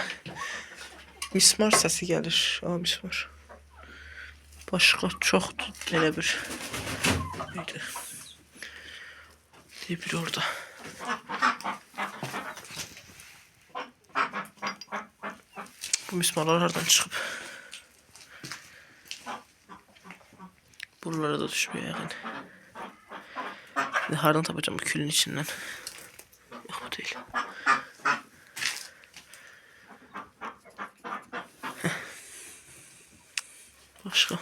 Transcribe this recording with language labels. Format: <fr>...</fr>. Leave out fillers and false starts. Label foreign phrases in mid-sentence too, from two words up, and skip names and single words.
<az>Mismar səsi gəlir. Mismar. Başqa çoxdur elə bir. Bir orada.</az> <tr>Bu mismarlar hardan çıkıp buralara da düşmüyor yani.</tr> <az>Hardan tapacağım bu külün içinden.</az> <tr>Yok bu değil. Başka.</tr>